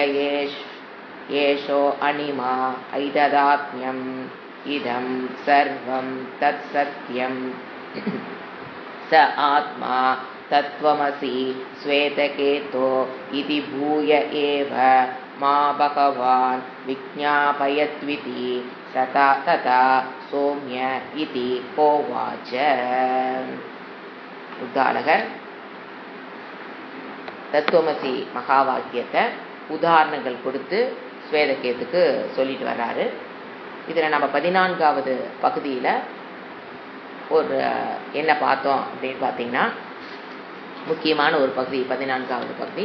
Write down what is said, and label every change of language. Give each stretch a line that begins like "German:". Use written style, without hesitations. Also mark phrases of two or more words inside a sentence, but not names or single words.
Sanskrit: एषो अनिमा ऐतदात्म्यम् इदं सर्वं तत्सत्यं स आत्मा तत्त्वमसि श्वेतकेतो इति भूय एव मा भगवान् विज्ञापयत्विति तथा सौम्य इति होवाच।
Tamil: உதாரணர் தத்துவமசி மகா வாக்கியத்தை உதாரணங்கள் கொடுத்து ஸ்வேதகேத்துக்கு சொல்லிட்டு வர்றாரு. இதில் நம்ம 14வது பகுதியில் ஒரு என்ன பார்த்தோம் அப்படின்னு பார்த்தீங்கன்னா, முக்கியமான ஒரு பகுதி 14வது பகுதி.